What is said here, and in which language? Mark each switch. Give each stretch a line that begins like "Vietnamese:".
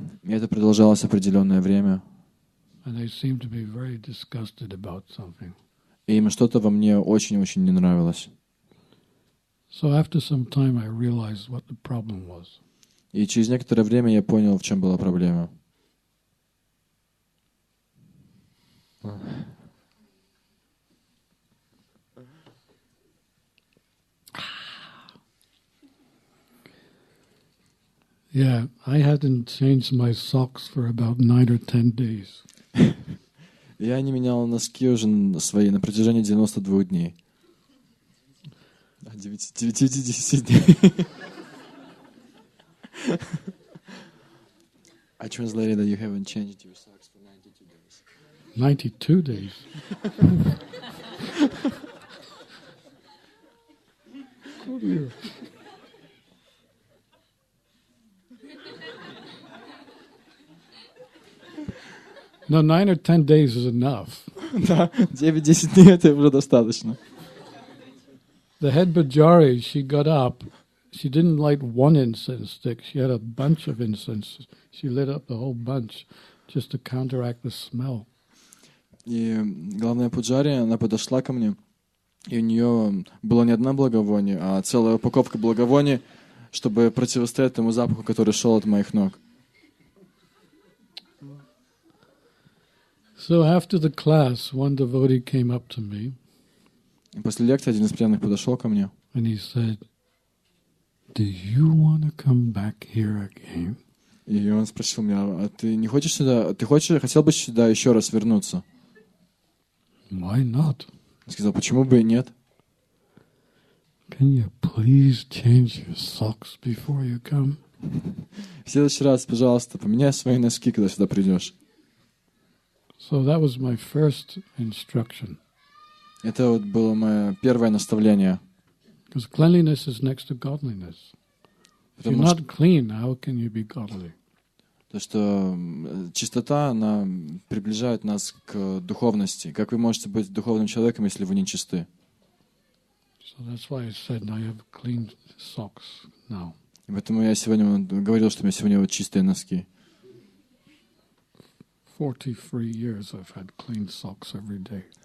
Russian: И это продолжалось определенное время.
English: And they seemed to be very disgusted about something.
Russian: И им что-то во мне очень-очень не нравилось.
English: So after some time, I realized what the problem was.
Russian: И через некоторое время я понял, в чем была проблема.
English: Yeah, I hadn't changed my socks for about 9 or 10 days.
Russian: Я не менял носки уже свои на протяжении 92 дней. 9-10 дней.
English: I translated that you haven't changed your socks for 92 days. 92 days. Oh dear. No, 9 or 10 days is enough.
Russian: Да, 9-10 дней это уже достаточно.
English: The head Bajari, she got up. She didn't light one incense stick. She had a bunch of incense. She lit up the whole bunch just to counteract the smell.
Russian: И главная пуджари, она подошла ко мне, и у нее было не одна благовоние, а целая упаковка благовоний, чтобы противостоять тому запаху, который шел от моих ног.
English: So after the class, one devotee came up to me.
Russian: И после лекции один из преданных подошел ко мне.
English: And he said, "Do you want to come back here again?"
Russian: И он спросил меня, а ты не хочешь сюда, хотел бы сюда еще раз вернуться?
English: Why not?
Russian: Я сказал, почему бы и нет?
English: Can you please change your socks before you come?
Russian: В следующий раз, пожалуйста, поменяй свои носки, когда сюда придешь.
English: So that was my first instruction.
Russian: Это вот было мое первое наставление.
English: Because cleanliness is next to godliness. If you're
Russian: Потому
English: not clean, how can you be godly?
Russian: То, что чистота, она приближает нас к духовности. Как вы можете быть духовным человеком, если вы не чисты?
English: So that's why I said I have clean socks now.
Russian: И поэтому я сегодня говорил, что у меня сегодня вот чистые носки.
English: 43 years I've had clean socks every day.